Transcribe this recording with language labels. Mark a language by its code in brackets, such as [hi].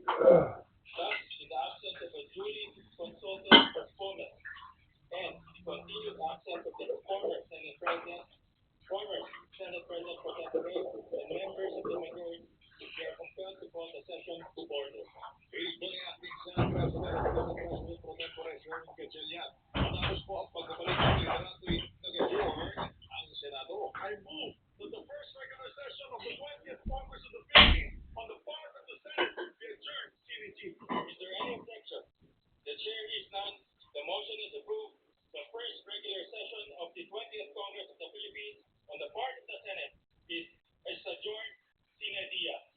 [en] Thus, in the absence of a duly consulted postponement and the continued absence of the former Senate President pro tempore, and members of the majority, we are compelled to call the session to order. [tl] Piling po ni Acting Senate President pro tempore Sherwin Gatchalian. Matapos po ang pagbabalik ng liderato'y nag-adjourn ang Senado. [en] I move that the first regular session of the 20th Congress of the Philippines on the part of the Senate be adjourned. CNT. Is there any objection? The chair is none. The motion is approved. The first regular session of the 20th Congress of the Philippines on the part of the Senate is adjourned sine die.